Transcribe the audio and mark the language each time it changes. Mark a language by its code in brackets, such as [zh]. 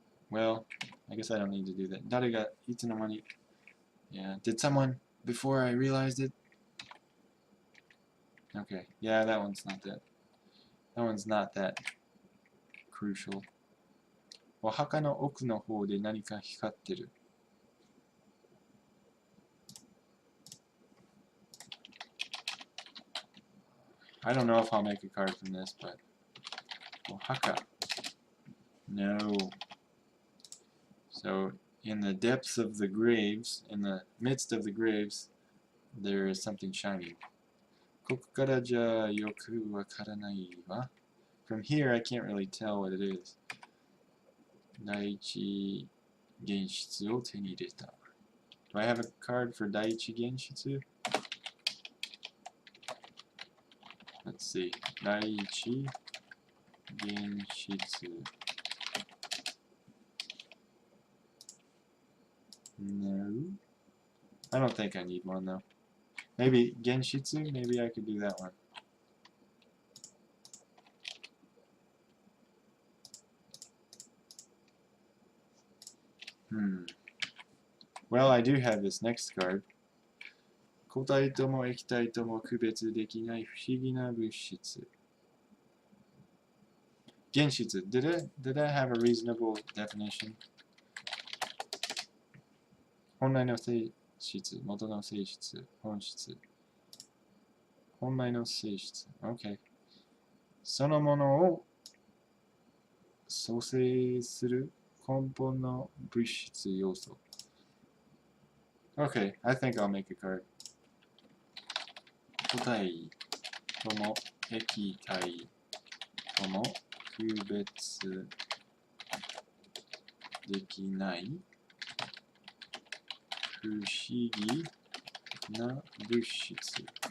[en] Well, I guess I don't need to do that. [ja] 誰がいつの間に [en] Yeah, did someone before I realized it? Okay, yeah, that one's not that crucial. [ja] お墓の奥の方で何か光ってる. [en] I don't know if I'll make a card from this, but お墓. No. So, in the depths of the graves, in the midst of the graves, there is something shining. [ja] ここからじゃあよくわからないわ。 [en] From here, I can't really tell what it is. [ja] 第一現実を手に入れた。 [en] Do I have a card for 第一現実? Let's see. 第一現実. No. I don't think I need one though. Maybe 現実? Maybe I could do that one. Well, I do have this next card. [ja] 固体とも液体とも区別できない不思議な物質。原質. [en] Did it have a reasonable definition? [ja] 本来の性質、元の性質、本質。本来の性質。Okay. そのものを組成する根本の物質要素。 [en] Okay, I think I'll make a card. [ja] 固体とも液体とも区別できない不思議な物質。